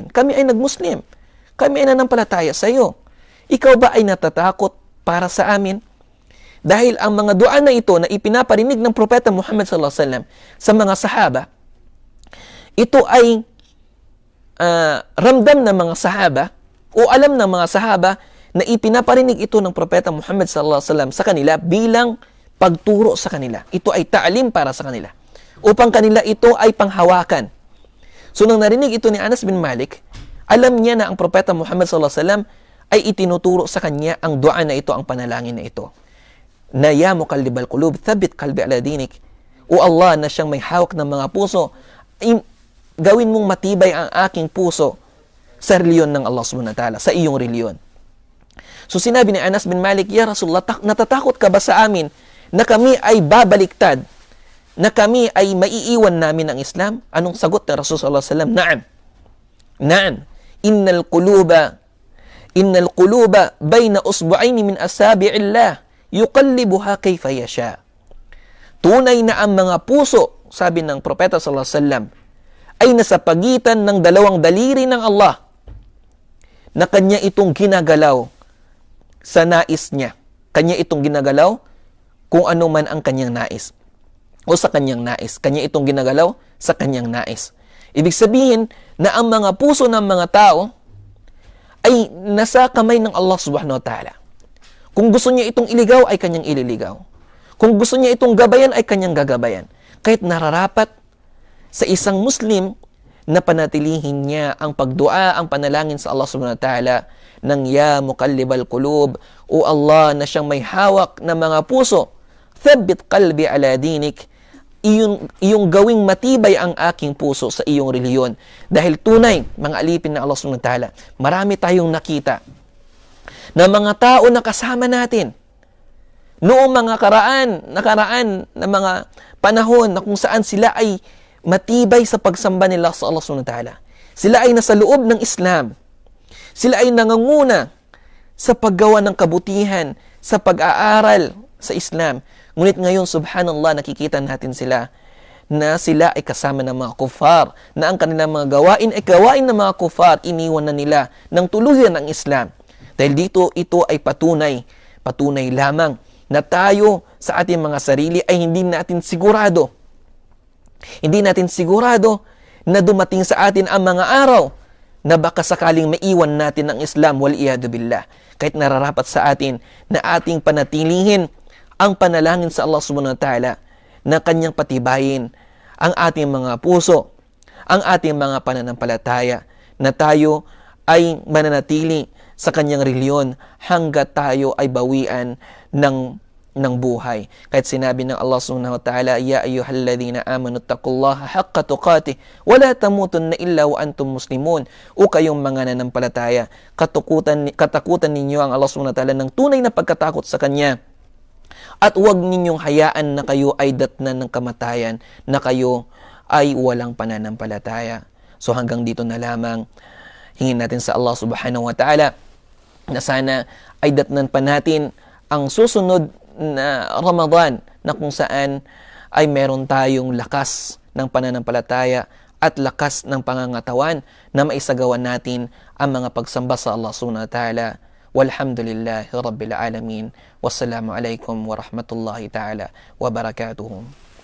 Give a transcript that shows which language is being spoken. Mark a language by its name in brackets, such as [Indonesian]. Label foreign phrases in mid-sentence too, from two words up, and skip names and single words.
[Filipino] Kami ay nagmuslim. Kami ay nanampalataya sa iyo. Ikaw ba ay natatakot para sa amin? Dahil ang mga dua na ito na ipinaparinig ng Propeta Muhammad [Arabic] صلى الله عليه وسلم [Filipino] sa mga sahaba, ito ay ramdam ng mga sahaba o alam ng mga sahaba na ipinaparinig ito ng Propeta Muhammad [Arabic] صلى الله عليه وسلم [Filipino] sa kanila bilang pagturo sa kanila. Ito ay ta'lim para sa kanila. Upang kanila ito ay panghawakan. So nang narinig ito ni Anas bin Malik, alam niya na ang Propeta Muhammad [Arabic] صلى الله عليه وسلم [Filipino] ay itinuturo sa kanya ang dua na ito, ang panalangin na ito. [Arabic] Na يا مقلب القلوب، ثبت قلبي على دينك. [Filipino] O Allah na siyang may hawak ng mga puso, gawin mong matibay ang aking puso sa reliyon ng Allah [Arabic] سبحانه وتعالى, [Filipino] sa iyong reliyon. So sinabi ni Anas bin Malik, [Arabic] يا رسول الله, [Filipino] natatakot ka ba sa amin na kami ay babaliktad, na kami ay maiiwan namin ang Islam? Anong sagot ng Rasulullah [Arabic] صلى الله عليه وسلم? نعم. نعم. إن القلوب بين إصبعين من أصابع الله يقلبها كيف يشاء. [Filipino] Tunay na ang mga puso, sabi ng Propeta [Arabic] صلى الله عليه وسلم, [Filipino] ay nasa pagitan ng dalawang daliri ng Allah na kanya itong ginagalaw sa nais niya. Kanya itong ginagalaw kung ano man ang kanyang nais. O sa kanyang nais. Kanya itong ginagalaw sa kanyang nais. Ibig sabihin na ang mga puso ng mga tao ay nasa kamay ng Allah [Arabic] سبحانه وتعالى. [Filipino] Kung gusto niya itong iligaw, ay kanyang ililigaw. Kung gusto niya itong gabayan, ay kanyang gagabayan. Kahit nararapat sa isang Muslim na panatilihin niya ang pagdua, ang panalangin sa Allah [Arabic] سبحانه وتعالى [Filipino] ng [Arabic] يا مقلب القلوب, [Filipino] o Allah na siyang may hawak na mga puso, [Arabic] ثبت قلبي على دينك, [Filipino] iyong gawing matibay ang aking puso sa iyong reliyon. Dahil tunay, mga alipin ng Allah [Arabic] سبحانه وتعالى, [Filipino] marami tayong nakita na mga tao na kasama natin noong mga nakaraan na mga panahon na kung saan sila ay matibay sa pagsamba nila sa Allah [Arabic] سبحانه وتعالى. [Filipino] Sila ay nasa loob ng Islam. Sila ay nangunguna sa paggawa ng kabutihan, sa pag-aaral sa Islam. Ngunit ngayon, subhanallah, nakikita natin sila na sila ay kasama ng mga kufar, na ang kanilang mga gawain ay gawain ng mga kufar, iniwan na nila ng tuluyan ang Islam. Dahil dito, ito ay patunay lamang na tayo sa ating mga sarili ay hindi natin sigurado. Hindi natin sigurado na dumating sa atin ang mga araw na baka sakaling maiwan natin ang Islam, [Arabic] والعياذ بالله. [Filipino] Kahit nararapat sa atin na ating panatilihin ang panalangin sa Allah [Arabic] سبحانه وتعالى [Filipino] na kanyang patibayin ang ating mga puso, ang ating mga pananampalataya, na tayo ay mananatili sa kanyang reliyon hanggat tayo ay bawian ng buhay. Kahit sinabi ng Allah [Arabic] سبحانه وتعالى, يا أيها الذين آمنوا اتقوا الله حق تقاته ولا تموتن إلا وأنتم مسلمون. [Filipino] O kayong mga nanampalataya, katakutan ninyo ang Allah [Arabic] سبحانه وتعالى [Filipino] ng tunay na pagkatakot sa Kanya. At huwag ninyong hayaan na kayo ay datnan ng kamatayan, na kayo ay walang pananampalataya. So hanggang dito na lamang, hingin natin sa Allah [Arabic] سبحانه وتعالى [Filipino] na sana ay datnan pa natin ang susunod na Ramadan, na kung saan ay meron tayong lakas ng pananampalataya at lakas ng pangangatawan na maisagawa natin ang mga pagsamba sa Allah subhanahu wa ta'ala. [Arabic] والحمد لله رب العالمين. والسلام عليكم ورحمة الله تعالى وبركاته.